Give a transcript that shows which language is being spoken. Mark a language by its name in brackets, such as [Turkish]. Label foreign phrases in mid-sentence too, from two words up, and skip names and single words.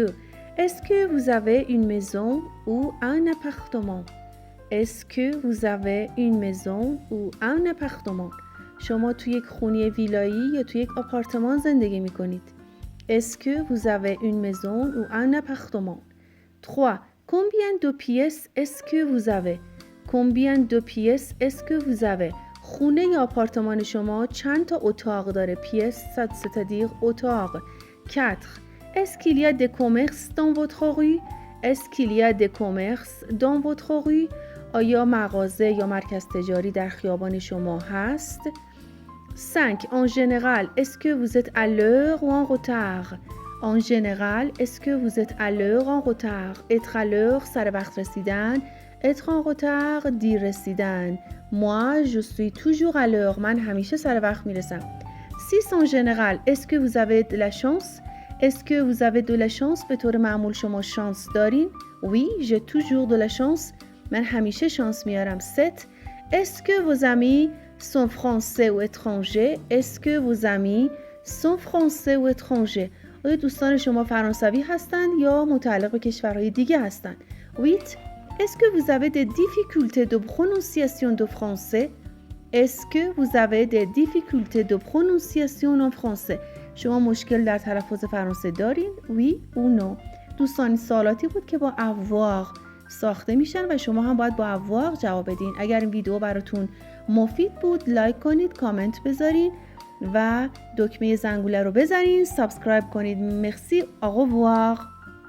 [French] Est-ce que vous avez une maison ou un appartement? Est-ce que vous avez une maison ou un appartement? [Persian] شما توی یک خونه ویلایی یا توی یک آپارتمان زندگی میکنید. [French] Est-ce que vous avez une maison ou un appartement? 3. Combien de pièces est-ce que vous avez? Combien de pièces est-ce que vous avez? [Persian] خونه یا آپارتمان شما چند تا اتاق داره؟ پیس c'est-à-dire اتاق. 4. [French] Est-ce qu'il y a des commerces dans votre rue? Est-ce qu'il y a des commerces dans votre rue? [Persian] آیا مغازه یا مرکز تجاری در خیابان شما هست؟ 5. [French] En général, est-ce que vous êtes à l'heure ou en retard? En général, est-ce que vous êtes à l'heure ou en retard? Être à l'heure, [Persian] سر وقت رسیدن. [French] Être en retard, [Persian] دیر رسیدن. [French] Moi, je suis toujours à l'heure. [Persian] من همیشه سر وقت میرسم. 6. [French] En général, est-ce que vous avez de la chance? Est-ce que vous avez de la chance؟ [Persian] به طور معمول شما شانس دارین؟ [French] Oui, j'ai toujours de la chance. [Persian] من همیشه شانس میارم. 7. [French] Est-ce que vos amis sont français ou étrangers? Est-ce que vos amis sont français ou étrangers? [Persian] آیا دوستان شما فرانسوی هستند یا متعلق به کشورهای دیگه هستند؟ 8. [French] Est-ce que vous avez des difficultés de prononciation de français? Est-ce que vous avez des difficultés de prononciation en français? [Persian] شما مشکل در تلفظ فرانسه دارین؟ [French] Oui ou non؟ [Persian] دوستان سوالاتی بود که با avoir ساخته میشن و شما هم باید با avoir جواب بدین. اگر این ویدیو براتون مفید بود لایک کنید، کامنت بذارین و دکمه زنگوله رو بزنین، سابسکرایب کنید. مرسی، [French] au revoir.